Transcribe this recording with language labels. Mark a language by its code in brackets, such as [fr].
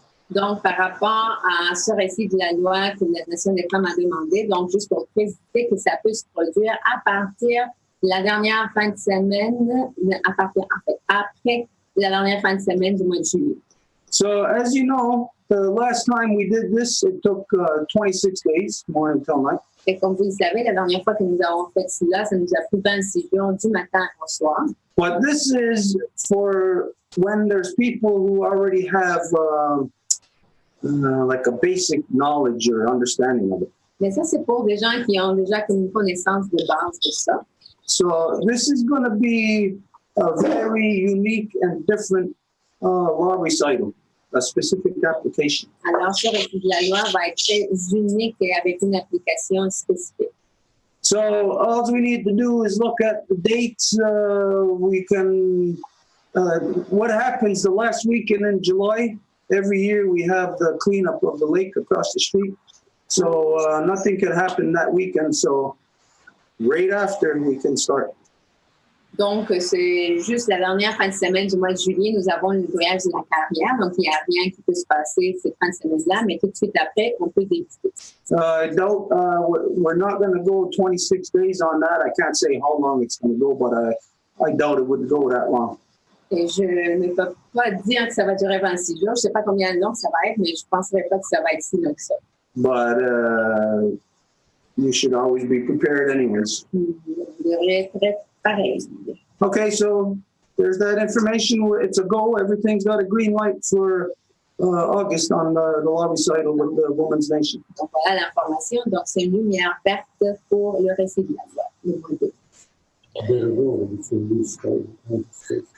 [fr] Donc, par rapport à ce récit de la loi que la Nation des femmes a demandé, donc juste pour préciser que ça peut se produire à partir de la dernière fin de semaine, après la dernière fin de semaine du mois de juillet. [en] So, as you know, the last time we did this, it took 26 days, morning till night. [fr] Et comme vous le savez, la dernière fois que nous avons fait cela, ça nous a pris 26 jours du matin au soir. [en] But this is for when there's people who already have like a basic knowledge or understanding of it. [fr] Mais ça, c'est pour des gens qui ont déjà une connaissance de base de ça. [en] So this is going to be a very unique and different law recital, a specific application. [fr] Alors, ce récit de la loi va être très unique et avec une application spécifique. [en] So all we need to do is look at the dates. We can, what happens the last weekend in July, every year we have the cleanup of the lake across the street. So nothing can happen that weekend. So right after we can start. [fr] Donc, c'est juste la dernière fin de semaine du mois de juillet, nous avons le nettoyage de la carrière. Donc, il n'y a rien qui peut se passer cette fin de semaine-là, mais tout de suite après, on peut débuter. [en] We're not going to go 26 days on that. I can't say how long it's going to go, but I doubt it would go that long. [fr] Et je ne peux pas dire que ça va durer 26 jours. Je ne sais pas combien de long ça va être, mais je ne penserais pas que ça va être si long que ça. [en] But you should always be prepared anyways. [fr] Vous devrez être prêt pareil. [en] Okay, so there's that information. It's a go. Everything's got a green light for August on the law recital with the Women's Nation. [fr] Donc voilà l'information. Donc c'est une lumière verte pour le récit de la loi.